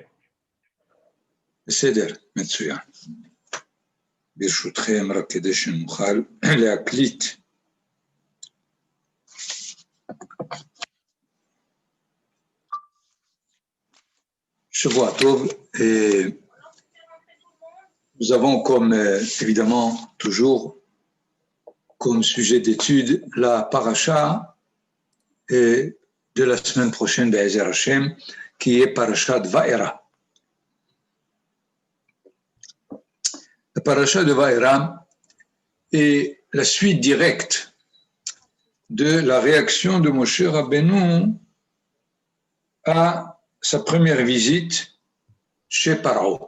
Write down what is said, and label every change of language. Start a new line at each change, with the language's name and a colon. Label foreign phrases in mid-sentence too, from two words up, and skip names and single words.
Hebrew: בסדר, מצוין. ברשותכם, רק כדי שנוכל להקליט. שבוע טוב.
French: Nous avons comme, évidemment, toujours, comme sujet d'étude, la paracha de la semaine prochaine d'
Hebrew: עזר השם,
French: qui est
Hebrew: פרשת וארא.
French: La paracha de Va'era est la suite directe de la réaction de Moshe Rabbeinu à sa première visite chez Paro.